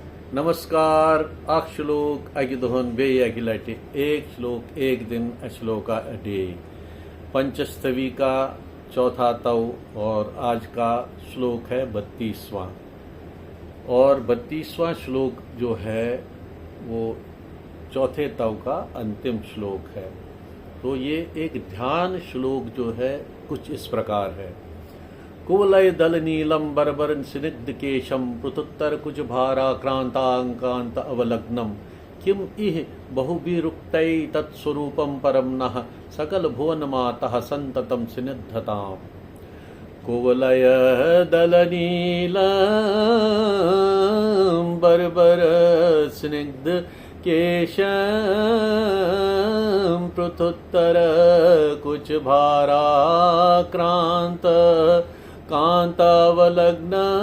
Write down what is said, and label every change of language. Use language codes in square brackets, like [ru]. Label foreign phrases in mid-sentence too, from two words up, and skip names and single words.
[hi] नमस्कार [ks] अख श्लोक अकि दोहन बे अकि लटि [hi] एक श्लोक एक दिन [en] shloka a day [hi] पंचस्तवी का चौथा तव और आज का श्लोक है 32वां और 32वां श्लोक जो है वो चौथे तव का अंतिम श्लोक है। तो ये एक ध्यान श्लोक जो है कुछ इस प्रकार है। [sa] कुवलय दल नीलम बरबर स्निग्ध केशम पृथुत्तर कुछ भाराक्रांतांकांत अवलग्नम किम इह बहुभिरुक्तै तत्स्वरूपम परम नः सकल भुवन मातः संततम स्निग्धताम्। कुवलय दल नीलम बरबर स्निग्ध केशम पृथुत्तर कुछ भाराक्रांत कांतावलग्न